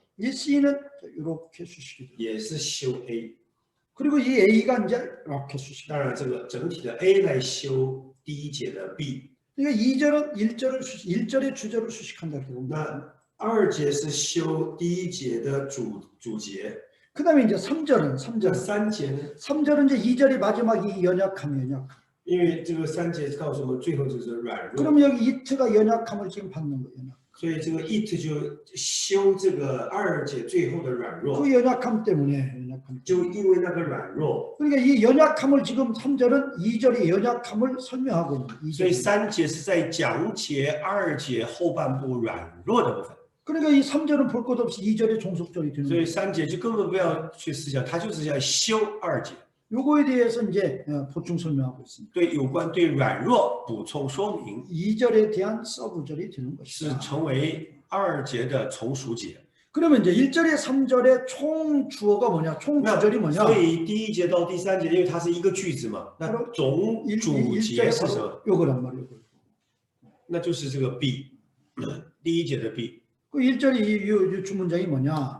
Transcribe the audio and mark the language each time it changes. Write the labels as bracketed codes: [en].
[ko] 이 C는 이렇게 수식이 돼요. [zh] 也是修 A。 [ko] 그리고 이 A가 이제 이렇게 수식이 돼요. [zh] 当然，这个整体的 A 来修第一节的 B。 [ko] 그러니까 2절은 1절의 주절을 수식한다 이렇게 봅니다. [zh] 那二节是修第一节的主节， [ko] 그다음에 이제 3절은 [zh] 这三节呢？ [ko] 3절은 이제 2절이 마지막이 연약함. [zh] 因为这个三节告诉我们最后就是软弱， [ko] 그럼 여기 이트가 연약함을 지금 받는 거예요. [zh] 所以这个 it 就修这个二节最后的软弱， [ko] 그 연약함 때문에 [zh] 就因为那个软弱， [ko] 그러니까 이 연약함을 지금 3절은 2절의 연약함을 설명하고 있는 거예요. [zh] 所以三节是在讲解二节后半部软弱的部分， [ko] 그러니까 이 3절은 볼 것 없이 2절의 종속절이 되는 [zh] 所以 [ko] 거예요. [zh] 三节就根本不要去思想，它就是要修二节， [ko] 요거에 대해서 이제 보충 설명하고 있습니다. [zh] 对有关对软弱补充说明， [ko] 2절에 대한 서브절이 되는 [zh] 是 [ko] 것이다. [zh] 成为二节的从属节。 [ko] 그러면 이제 1절에 3절의 총 주어가 뭐냐? 총 주절이 뭐냐? [zh] 所以第一节到第三节，因为它是一个句子嘛，那总主节是什么？ [ko] 요거란 말이에요. [zh] 那就是这个 B， 第一节的 B。 [ko] 그 1절의 이 주문장이 뭐냐?